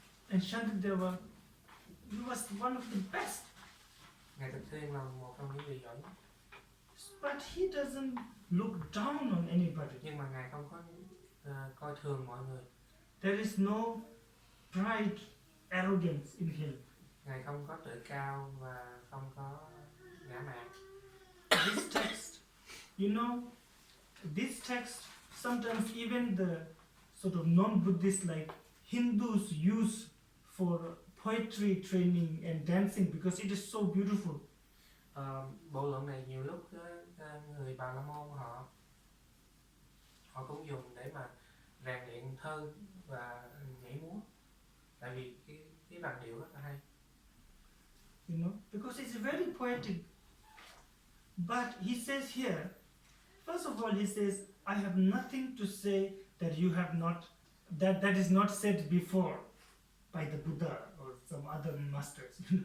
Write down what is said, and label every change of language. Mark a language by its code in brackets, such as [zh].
[en] And Shantideva, he was one of the best. [vi] ngài Tịch Thiên là một trong những vị giỏi nhất. [en] But he doesn't look down on anybody. [vi] Nhưng mà ngài không có coi thường mọi người. [en] There is no pride, arrogance in him. [vi] Ngài không có tự cao và không có ngã mạn. [en] This text, you know, this text, sometimes even the sort of non-Buddhists like Hindus use for poetry training and dancing because it is so beautiful. [vi] Bộ luận này nhiều lúc người Bà La Môn họ cũng dùng để mà rèn luyện thơ và nhảy múa, tại vì cái làn điệu rất là hay. [en] You know, because it's very poetic. But he says here, first of all, he says, "I have nothing to say that you have not, that is not said before by the Buddha or some other masters."